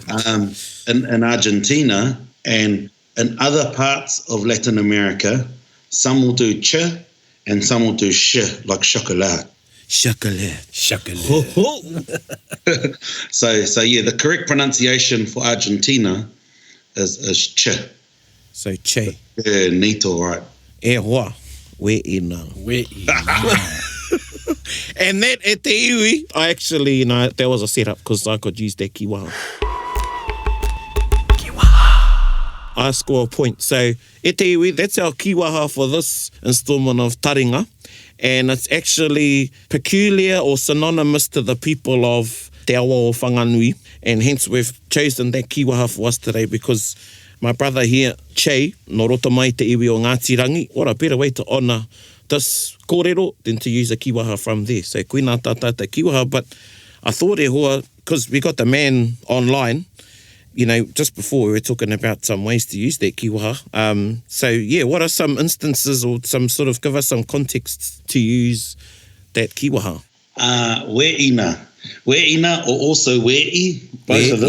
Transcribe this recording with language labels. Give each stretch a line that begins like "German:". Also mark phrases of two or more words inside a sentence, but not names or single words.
English: In Argentina, and in other parts of Latin America, some will do Che and some will do She, like chocolat. Chocolate. So yeah, the correct pronunciation for Argentina is Che. So Che. Yeah, neat, all right.
Māori: E hoa, we ina.
English: And that at the iwi, I actually, you know, there was a setup because I could use that kīwaha. I score a point.
Māori: So e te iwi,
English: that's our kīwaha for this instalment of Taringa. And it's actually peculiar or synonymous to the people of Te Awa o Whanganui. And hence we've chosen that kīwaha for us today because my brother here, Che,
Māori: no roto mai te iwi o Ngāti Rangi,
English: what a better way to honour this kōrero than to use a kīwaha from there.
Māori: So koina tātai te kīwaha,
English: but I thought
Māori: e hoa,
English: because we got the man online, you know, just before we were talking about some ways to use that kīwaha. So, yeah, what are some instances or some sort of, give us some context to use that kīwaha? We'ina or also we'i, both of them.